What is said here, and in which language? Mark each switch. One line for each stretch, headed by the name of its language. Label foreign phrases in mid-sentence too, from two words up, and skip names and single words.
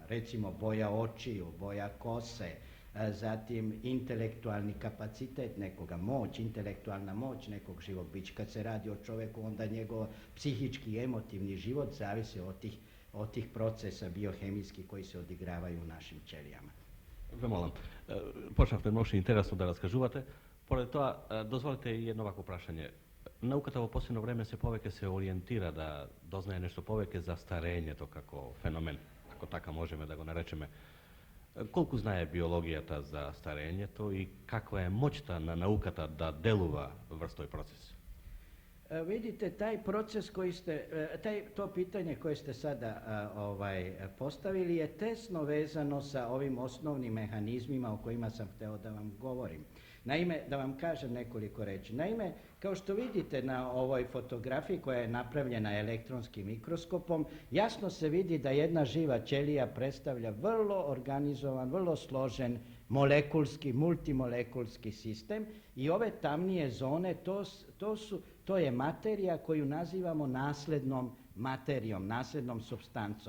Serbian: Recimo boja očiju, boja kose, zatim intelektualni kapacitet nekoga, intelektualna moć nekog živog bića. Kad se radi o čovjeku, onda njegov psihički i emotivni život zavisi od tih procesa biohemijskih koji se odigravaju u našim ćelijama.
Macedonian: Ве молам, почнавте многу интересно да раскажувате. Поради тоа, дозволите и едно вако прашање. Науката во последно време се повеќе се ориентира да дознае нешто повеќе за старењето како феномен, ако така можеме да го наречеме. Колку знае биологијата за старењето и каква е моќта на науката да делува врз тој процес?
Serbian: Vidite, taj proces koji ste, to pitanje koje ste sada postavili je tesno vezano sa ovim osnovnim mehanizmima o kojima sam hteo da vam govorim. Naime, da vam kažem nekoliko reči. Naime, kao što vidite na ovoj fotografiji koja je napravljena elektronskim mikroskopom, jasno se vidi da jedna živa ćelija predstavlja vrlo organizovan, vrlo složen molekulski, multimolekulski sistem i ove tamnije zone, to je materija koju nazivamo naslednom materijom, naslednom supstancom.